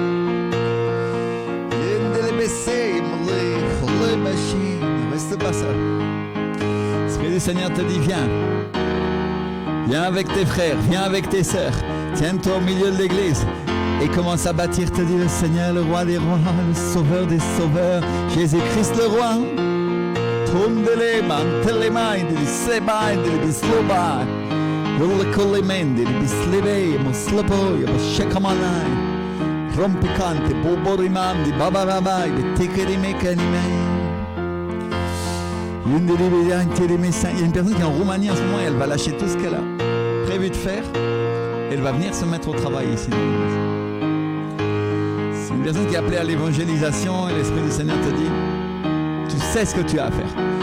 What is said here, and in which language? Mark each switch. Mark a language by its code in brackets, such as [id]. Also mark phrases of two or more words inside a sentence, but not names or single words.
[fr] Reste pas seul. L'Esprit du Seigneur te dit, viens. Viens avec tes frères, viens avec tes sœurs. Tiens-toi au milieu de l'église et commence à bâtir, te dit le Seigneur, le roi des rois, le sauveur des sauveurs, Jésus-Christ le roi. Rompicante, boborimandi, babarabai, betekerimekanime. Il y a une personne qui est en Roumanie en ce moment et elle va lâcher tout ce qu'elle a prévu de faire. Elle va venir se mettre au travail ici. C'est une personne qui est appelée à l'évangélisation et l'Esprit du Seigneur te dit, tu sais ce que tu as à faire.